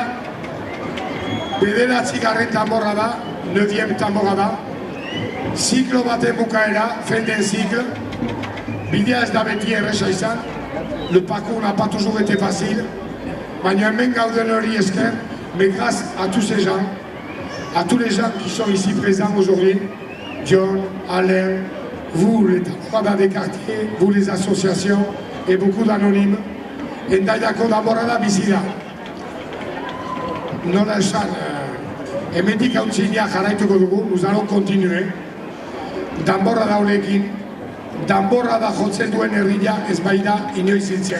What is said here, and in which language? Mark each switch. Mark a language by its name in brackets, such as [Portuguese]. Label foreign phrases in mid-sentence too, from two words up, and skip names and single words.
[Basque] bederatzi garren Damborada, 9e Damborada, ziklo baten bukaera, [French] fin d'un cycle, [Basque] bidea ez da beti erresa izan, [French] le parcours n'a pas toujours été facile, [Basque] baina hemen gauden hori esker, [French] mais grâce à tous ces gens, à tous les gens qui sont ici présents aujourd'hui, John, Alain, vous les Damborada des quartiers, vous les associations et beaucoup d'anonymes, [Basque] Endaiako Damborada bizi da. Nola esan, hemendik hautzinia jarraituko dugu, [French] nous allons continuer. [Basque] Damborada honekin, Damborada jotzen duen herria ez baita inoiz hiltzen.